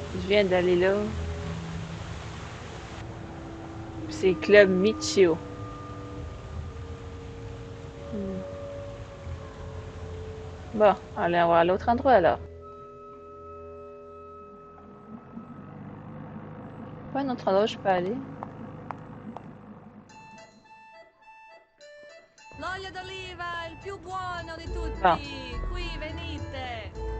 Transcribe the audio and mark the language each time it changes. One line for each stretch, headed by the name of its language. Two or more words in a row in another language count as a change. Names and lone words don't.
French: viens d'aller là. C'est Club Michio. Bon, allez, on va à l'autre endroit alors. Pas un autre endroit où je peux aller.
Italian: L'olio d'oliva, il più buono di tutti. Ah. Qui, venite.